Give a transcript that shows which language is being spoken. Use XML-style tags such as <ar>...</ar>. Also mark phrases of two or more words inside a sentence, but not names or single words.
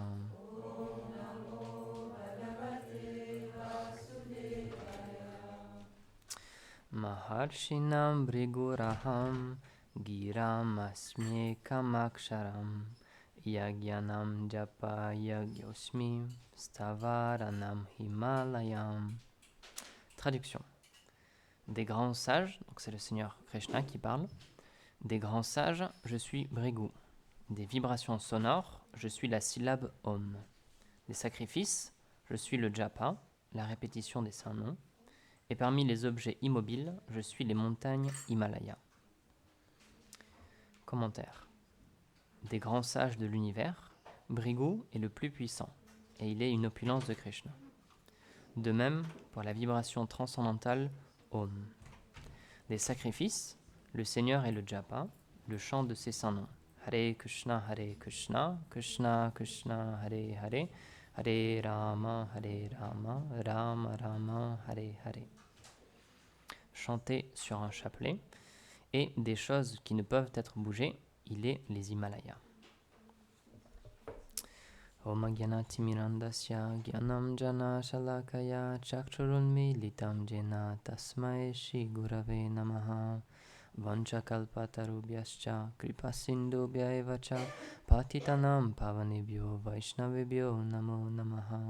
<sa>महर्षीणां भृगुरहं गिराम् अस्म्येकम् अक्षरम् यज्ञानां जप यज्ञोऽस्मि स्थावराणां हिमालयम्.</sa> <fr>Traduction. Des grands sages, donc c'est le Seigneur Krishna qui parle. Des grands sages, je suis Bhrigu. Des vibrations sonores, je suis la syllabe Om. Des sacrifices, je suis le Japa, la répétition des saints noms. Et parmi les objets immobiles, je suis les montagnes Himalaya. Commentaire. Des grands sages de l'univers, Bhrigu est le plus puissant, et il est une opulence de Krishna. De même, pour la vibration transcendantale Om. Des sacrifices, le Seigneur est le Japa, le chant de ses saints noms.</fr> <sa>हरे कृष्ण, कृष्ण कृष्ण, हरे हरे, हरे राम, राम राम, हरे हरे.</sa> <fr>Chanté sur un chapelet, et des choses qui ne peuvent être bougées, il est les Himalayas.</fr> <sa>ॐ ज्ञानति मिरान्धस्य ज्ञानम् अञ्जन शलाकया चक्षुरुन्मि लितं येन तस्मै श्री गुरवे नमः वाञ्छाकल्पतरुभ्यश्च कृपासिन्धुभ्य एव च पतितानां पावनेभ्यो वैष्णवेभ्यो नमो नमः.</sa>